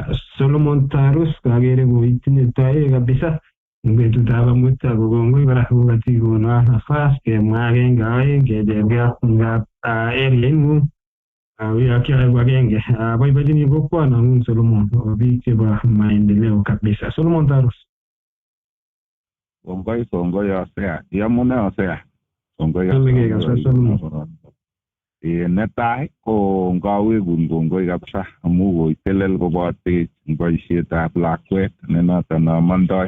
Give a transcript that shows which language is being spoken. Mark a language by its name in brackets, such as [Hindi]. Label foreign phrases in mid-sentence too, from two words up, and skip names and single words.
[Kalenjin] Solomon Tarus kakere koitinye toek kabisa eng betutab amut ako kongoi kora kokatikonwa nafas kemwa agenge aeng kechergei ngap area ing'ung uyakiae agenge boibochini kokwanang'ung Solomon biik chebo maendeleo kabisa. Solomon Tarus. Kongoi Osea. Yamune Osea. Kongoi Solomon. Netai ko ngawekun kongoi kabisa amu koitelel kobotech eng boisietab lakwet ne noto nomondoi.